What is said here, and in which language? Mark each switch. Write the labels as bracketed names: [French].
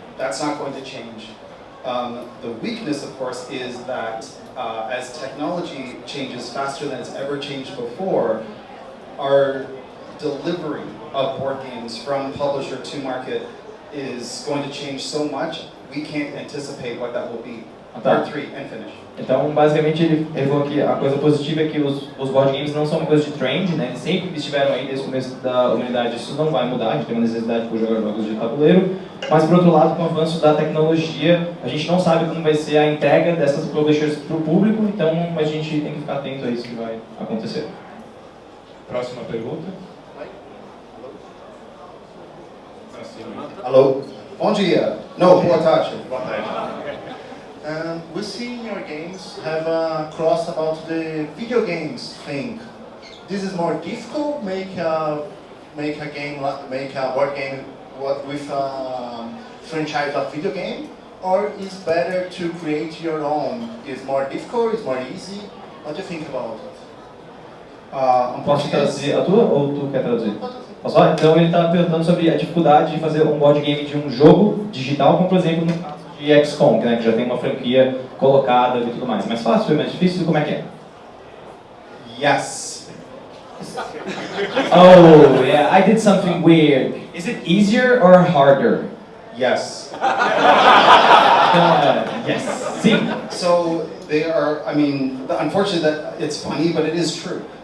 [English] That's not going to change. The weakness, of course, is that as technology changes faster than it's ever changed before, our delivery of board games from publisher to market is going to change so much, we can't anticipate what that will be. Part 3 and finish. [Portuguese] Então, basicamente, ele falou que a coisa positiva é que os board games não são uma coisa de trend, né? Eles sempre estiveram aí desde o começo da humanidade, isso não vai mudar, a gente tem uma necessidade por jogar jogos de tabuleiro. Mas, por outro lado, com o avanço da tecnologia, a gente não sabe como vai ser a entrega dessas publishers para o público, então a gente tem que ficar atento a isso que vai acontecer. Próxima pergunta. Alô? Bom dia. No, boa tarde. Boa tarde. [English] We see in your games have a cross about the video games thing. This is more difficult. Make a board game with a franchise of video game, or is better to create your own? Is more difficult? Is more easy? What do you think about it? [Portuguese] Posso traduzir a tua ou tu quer traduzir? Posso falar? Então ele está perguntando sobre a dificuldade de fazer um board game de um jogo digital, como por exemplo no caso de XCOM, né, que já tem uma franquia colocada e tudo mais. Mais fácil, é mais difícil? Como é que é? [English] Yes. Oh, yeah, I did something weird. Is it easier or harder? Yes. Yes. [Portuguese] Sim. [English] So they are, I mean, unfortunately that it's funny, but it is true.